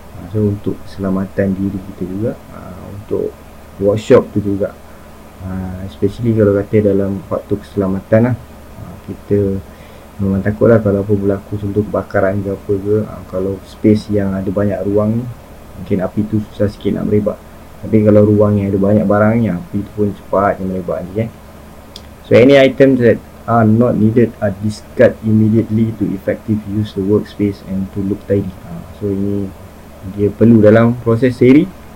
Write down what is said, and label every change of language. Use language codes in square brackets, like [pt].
[ms] So untuk keselamatan diri kita juga, untuk workshop tu juga, especially kalau kata dalam faktor keselamatan lah, kita memang takut lah kalau apa berlaku, contoh kebakaran ke apa ke. Kalau space yang ada banyak ruang ni, mungkin api tu susah sikit nak merebak. Tapi kalau ruang yang ada banyak barangnya, api tu pun cepat yang merebak ni. [en] So any items that are not needed are discarded immediately to effective use the workspace and to look tidy. [ms] So ini dia perlu dalam proses seri.